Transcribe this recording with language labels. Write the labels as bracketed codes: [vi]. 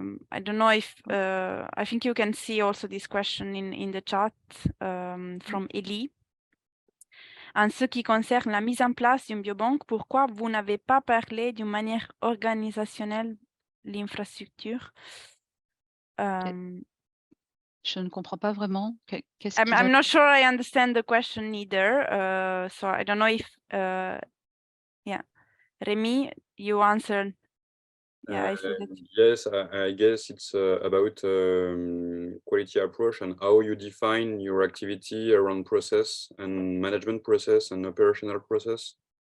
[en] I don't know if I think you can see also this question in the chat from Ellie. [fr] En ce qui concerne la mise en place d'une biobanque, pourquoi vous n'avez pas parlé d'une manière organisationnelle l'infrastructure? Je ne comprends pas vraiment. Qu'est-ce [en] I'm not sure I understand the question either. So I don't know if, yeah, Rémi, you answered. Yeah, I see that. Yes, I guess it's about quality approach and how you define your activity around process and management process and operational process.